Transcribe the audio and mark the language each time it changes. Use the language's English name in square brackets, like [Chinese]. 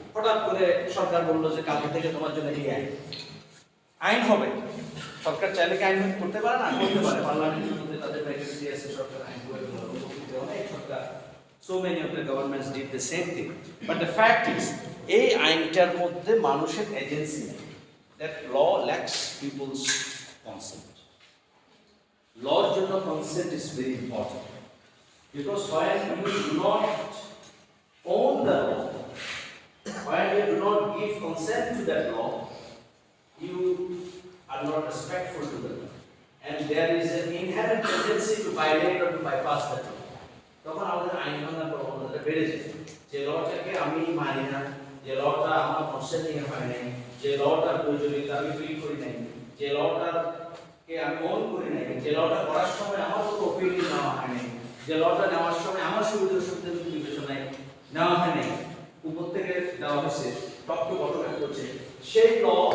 [Bangla] হঠাৎ করে সরকার বললো যে কালকে থেকে তোমার জন্য এই আইন হবে। সরকার চাইলে কি আইন করতে পারে না? করতে পারে। পার্লামেন্টের মধ্যে তাদের ভ্যাকেন্সি আছে, সরকার আইন করে অনেক সরকার, [English] so many of the governments did the same thing. But the fact is, [Bangla] এই আইনটার মধ্যে মানুষের এজেন্সি নেই। [English] That law lacks people's consent. Lawর জন্য consent is very important. Because when you do not own the law, when you do not give consent to that law, you are not respectful to them, and there is an inherent tendency to violate or to bypass that law. [Bangla] তখন আমাদের আইন ভাঙার প্রবণতাটা বেড়ে যায় যে লটাকে আমি মানি না, যে লটা আমার কনসেন্টিং হয় নাই, যে লটার প্রয়োজনীয়তা আমি ফিল করি নাই, যে লটাকে আমি অন করি নাই, যে লটা করার সময় আমার কোনো ওপিনিয়ন নেওয়া হয় নাই, যে লটা নেওয়ার সময় আমার সুবিধা অসুবিধা বিবেচনায় নেওয়া হয় নাই, উপর থেকে দেওয়া হয়েছে টপ টু বটম করছে, সেই ল